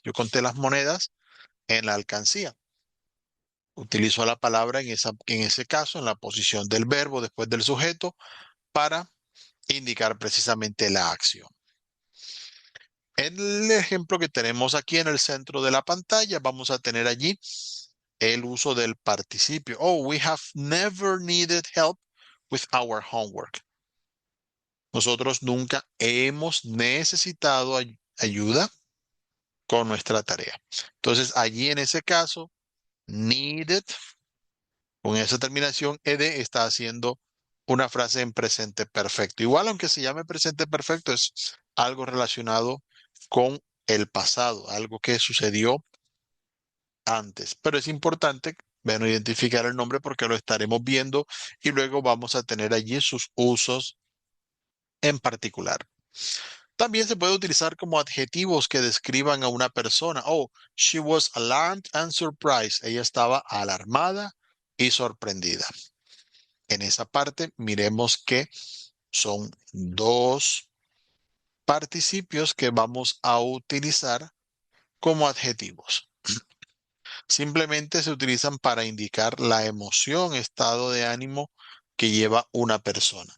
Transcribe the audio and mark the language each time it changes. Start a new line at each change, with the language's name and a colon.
Spanish: Yo conté las monedas en la alcancía. Utilizo la palabra en ese caso, en la posición del verbo después del sujeto, para indicar precisamente la acción. En el ejemplo que tenemos aquí en el centro de la pantalla, vamos a tener allí el uso del participio.
English: Oh, we have never needed help with our homework.
Spanish: Nosotros nunca hemos necesitado ayuda con nuestra tarea. Entonces, allí en ese caso, needed, con esa terminación ed, está haciendo una frase en presente perfecto. Igual, aunque se llame presente perfecto, es algo relacionado con el pasado, algo que sucedió antes. Pero es importante, bueno, identificar el nombre porque lo estaremos viendo y luego vamos a tener allí sus usos en particular. También se puede utilizar como adjetivos que describan a una persona.
English: Oh, she was alarmed and surprised.
Spanish: Ella estaba alarmada y sorprendida. En esa parte, miremos que son dos participios que vamos a utilizar como adjetivos. Simplemente se utilizan para indicar la emoción, estado de ánimo que lleva una persona.